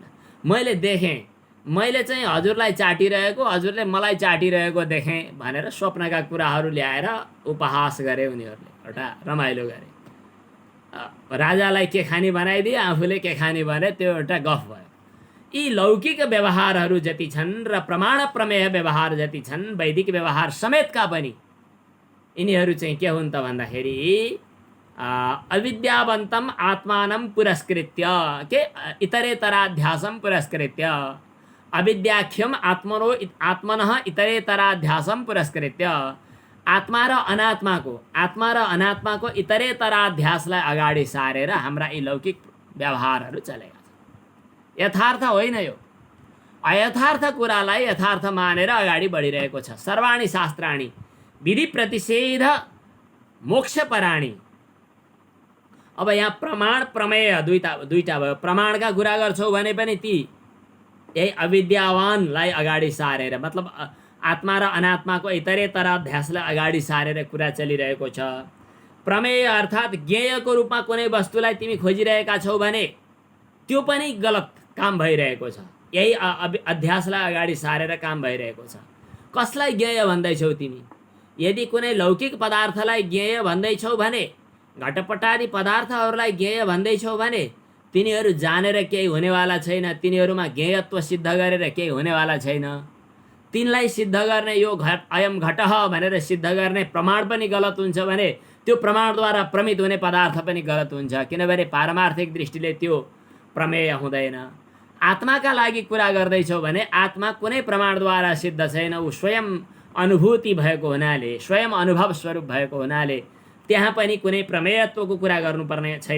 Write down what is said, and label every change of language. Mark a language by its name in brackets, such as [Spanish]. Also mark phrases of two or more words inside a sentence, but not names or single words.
[Nepali] मैले देखेँ, मैले चाहिँ हजुरलाई चाटिरहेको, हजुरले मलाई चाटिरहेको देखेँ भनेर स्वप्नका कुराहरू ल्याएर उपहास गरे उनीहरूले, एउटा रमाइलो गरे। राजालाई के खानी बनाइदिए, आफूले के खानी भने, त्यो एउटा गफ भयो। यी लौकिक व्यवहारहरू जति छन् र प्रमाण प्रमेय व्यवहार जति छन्, वैदिक व्यवहार समेतका पनि यिनीहरू चाहिँ के हुन् त भन्दाखेरि [Sanskrit] अविद्यावन्तम आत्मानं पुरस्कृत्य, [Nepali] के [Sanskrit] इतरेतराध्यासम पुरस्कृत्य, अविद्याख्यम आत्मनः इतरेतराध्यासम पुरस्कृत्य, [Nepali] आत्मा र अनात्माको इतरेतराध्यासलाई अगाडि सारेर हाम्रा यी लौकिक व्यवहारहरू चलेका छन्। यथार्थ होइन यो, अयथार्थ कुरालाई यथार्थ मानेर अगाडि बढिरहेको छ। [Sanskrit] सर्वाणि शास्त्राणि विधि प्रतिषेध मोक्षपराणि। [Nepali] अब यहाँ प्रमाण प्रमेय दुईटा भयो। प्रमाणका कुरा गर्छौ भने पनि ती यही अविद्यावानलाई अगाडि सारेर, मतलब आत्मा र अनात्माको इतरेतर अध्यासलाई अगाडि सारेर कुरा चलिरहेको छ। प्रमेय अर्थात् ज्ञेयको रूपमा कुनै वस्तुलाई तिमी खोजिरहेका छौ भने त्यो पनि गलत काम भइरहेको छ। यही अध्यासलाई अगाडि सारेर काम भइरहेको छ। कसलाई ज्ञेय भन्दैछौ तिमी? यदि कुनै लौकिक पदार्थलाई ज्ञेय भन्दैछौ भने, घटपटादी पदार्थहरूलाई ज्ञेय भन्दैछौ भने तिनीहरू जानेर केही हुनेवाला छैन, तिनीहरूमा ज्ञेयत्व सिद्ध गरेर केही हुनेवाला छैन। तिनलाई सिद्ध गर्ने यो घट [Sanskrit] अयम घटः [Nepali] भनेर सिद्ध गर्ने प्रमाण पनि गलत हुन्छ भने त्यो प्रमाणद्वारा प्रमित हुने पदार्थ पनि गलत हुन्छ, किनभने पारमार्थिक दृष्टिले त्यो प्रमेय हुँदैन। आत्माका लागि कुरा गर्दैछौ भने आत्मा कुनै प्रमाणद्वारा सिद्ध छैन, ऊ स्वयं अनुभूति भएको हुनाले, स्वयं अनुभव स्वरूप भएको हुनाले त्यहाँ पनि कुनै प्रमेयत्वको कुरा गर्नुपर्ने छैन।